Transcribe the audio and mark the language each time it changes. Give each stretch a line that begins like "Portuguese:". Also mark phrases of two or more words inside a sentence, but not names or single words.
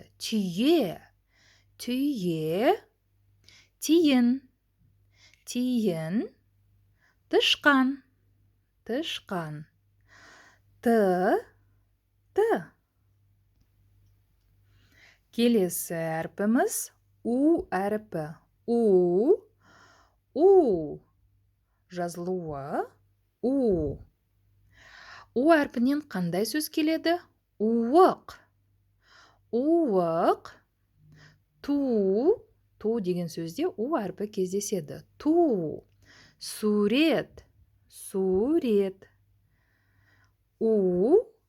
Kazakh: Түйе. Тиін. Тышқан. Т. Келесі әрпіміз У әрпі. У. Жазылуы У. У әрпінен қандай сөз келеді? Уық. Ту деген сөзде У әрпі кездеседі. Ту. Сурет. У.